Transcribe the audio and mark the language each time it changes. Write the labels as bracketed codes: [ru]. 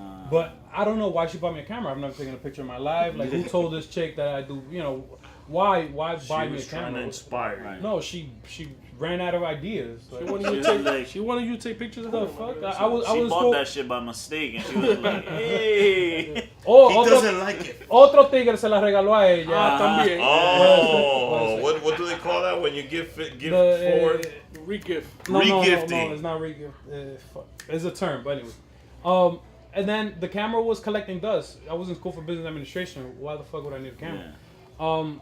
[en] But I don't know why she bought me a camera. I've never taken a picture in my life. Like, who told this chick that I do, why buy me a camera? She was trying to inspire you. Right. No, she ran out of ideas. Like, She wanted you to take pictures of the her. fuck? She bought that shit by mistake, and she was like, "Hey." He doesn't like it. [es] Otro tigre se la regaló a ella también. [en] Oh, what do they call that when you give forward? Regift. No, regifting. it's not regift. Fuck. It's a term, but anyway. And then the camera was collecting dust. I was in school for business administration. Why the fuck would I need a camera? Yeah.